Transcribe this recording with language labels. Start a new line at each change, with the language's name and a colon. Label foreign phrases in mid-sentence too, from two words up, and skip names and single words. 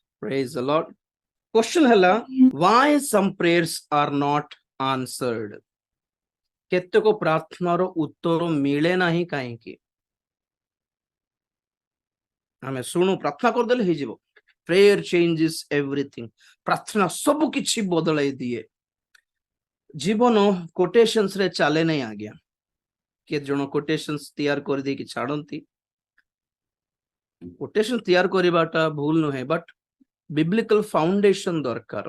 English: Praise the Lord. Question hela, why some prayers are not answered?
Odia: କେତେକ ପ୍ରାର୍ଥନାର ଉତ୍ତର ମିଳେ ନାହିଁ କାହିଁକି? ଆମେ ଶୁଣୁ ପ୍ରାର୍ଥନା କରିଦେଲେ ହେଇଯିବ।
English: Prayer changes everything.
Odia: ପ୍ରାର୍ଥନା ସବୁ କିଛି ବଦଳାଇ ଦିଏ। ଜୀବନ କୋଟେସନ୍ସ ରେ ଚାଲେ ନାହିଁ ଆଜ୍ଞା। କେ ଜଣ କୋଟେସନ୍ସ ତିଆର କରିଦେଇକି ଛାଡନ୍ତି। କୋଟେସନ ତିଆର କରିବାଟା ଭୁଲ ନୁହେଁ,
English: but biblical foundation
Odia: ଦରକାର।